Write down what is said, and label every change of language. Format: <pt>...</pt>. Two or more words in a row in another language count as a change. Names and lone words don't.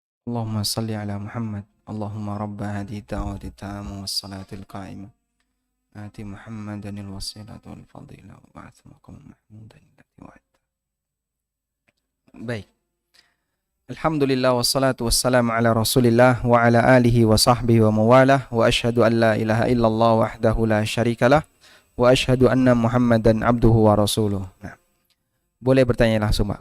<ar>اللهم صل على محمد. اللهم رب هذه الدعوة التامة والصلاة القائمة. آت محمدا الوسيلة والفضيلة وابعثه مقاما محمودا الذي وعدته.</ar> <id>Baik.</id> <ar>الحمد لله والصلاة والسلام على رسول الله وعلى آله وصحبه ومن والاه وأشهد أن لا إله إلا الله وحده لا شريك له وأشهد أن محمدا عبده ورسوله.</ar> <id>Nah, boleh bertanya langsung, Pak.</id>